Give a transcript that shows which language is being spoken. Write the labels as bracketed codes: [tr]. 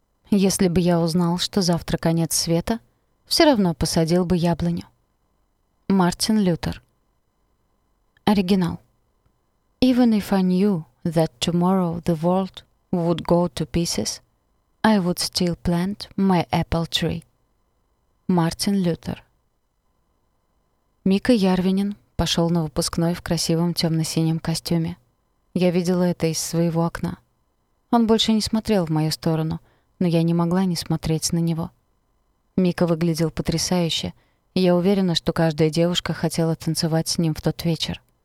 [ru] Если бы я узнал, что завтра конец света, все равно посадил бы яблоню. Мартин Лютер. Оригинал. [en] Even if I knew that tomorrow the world would go to pieces, I would still plant my apple tree. [ru] Мартин Лютер. Мика Ярвинин пошел на выпускной в красивом темно-синем костюме. Я видела это из своего окна. Он больше не смотрел в мою сторону, но я не могла не смотреть на него. Мика выглядел потрясающе, и я уверена, что каждая девушка хотела танцевать с ним в тот вечер.